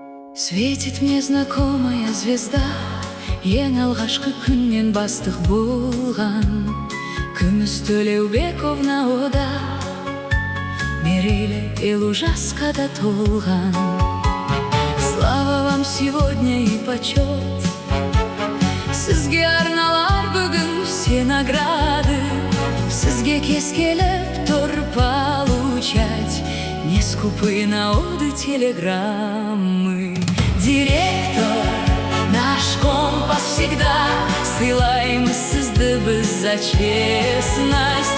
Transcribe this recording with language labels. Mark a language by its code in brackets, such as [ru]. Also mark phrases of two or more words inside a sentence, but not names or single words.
[ru] Светит мне знакомая звезда, [kk] ең алғашқы күннен бастық болған. Күміс Төлеубековна ода, мерейлі елу жасқа да толған. [ru] Слава вам сегодня и почет, [kk] сізге арналар бүгін [ru] все награды. [kk] Сізге кез келіп тұр [ru] получать не скупые на оды телеграммы. Директор, наш компас всегда, ссылаемся [kk] сізді біз [ru] за честность.